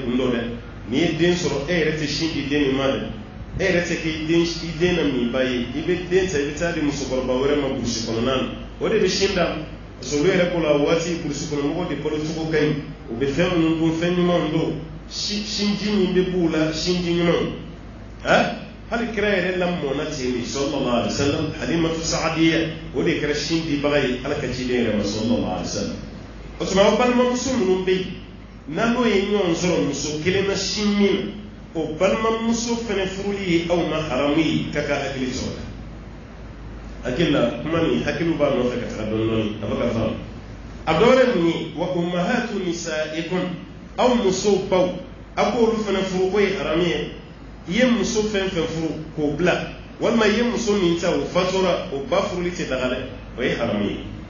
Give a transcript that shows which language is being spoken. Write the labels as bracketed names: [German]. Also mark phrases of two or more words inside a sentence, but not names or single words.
[Bambara] kun don dɛ n'i ye den sɔrɔ e yɛrɛ tɛ sin di den nin ma dɛ e yɛrɛ tɛ kɛ i den na min ba ye i bɛ den ta i bɛ taa di musokɔrɔba wɛrɛ ma burusi kɔnɔna na o de bɛ sin da parce que olu yɛrɛ ko la waati burusi kɔnɔmɔgɔw de balo cogo ka ɲi u bɛ fɛn minnu dun fɛn ɲumanw don sinji min bɛ b'u la sinji ɲumanw hali kira yɛrɛ lamɔna ten de [Arabic] صلى الله عليه وسلم [Bambara] halimatu saadiya o de kɛra sin dibaga ye ala ka ciden yɛrɛ ma [Arabic] صلى الله عليه وسلم [Bambara] o tuma aw balimamuso minnu bɛ yen n'an n'o ye ɲɔgɔn sɔrɔ muso kelen na sin min na o balimamuso fana furuli ye aw ma haramu ye ka hakili sɔrɔ hakili la kuma nin hakiliw b'a nɔfɛ ka taga dɔɔnin a bɛ ka faamu a dɔ wɛrɛ mun ye [Arabic] وأمهات نسائكم [Bambara] aw muso baw a k'olu fana furu ko ye haramu ye i ye muso fɛn fɛn furu k'o bila walima i ye muso min ta o fatura o ba furuli tɛ daga dɛ o ye haramu ye